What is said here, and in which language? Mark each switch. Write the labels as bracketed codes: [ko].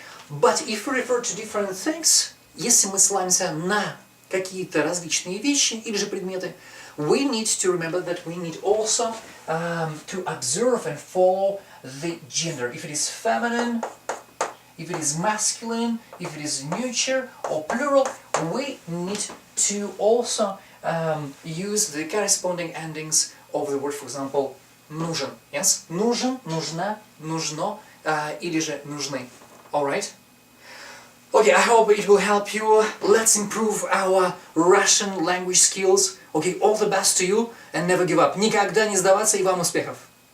[en] But if we refer to different things, [ru] если мы ссылаемся на какие-то различные вещи или же предметы, [en] we need to remember that we need also to observe and follow the gender. If it is feminine, if it is masculine, if it is neuter or plural, we need to also use the corresponding endings of the word, for example, нужен. Yes? [ru] Нужен, нужна, нужно, или же нужны. [en] Alright? Okay, I hope it will help you. Let's improve our Russian language skills. Okay, all the best to you and never give up. [ru] Никогда не сдаваться и вам успехов!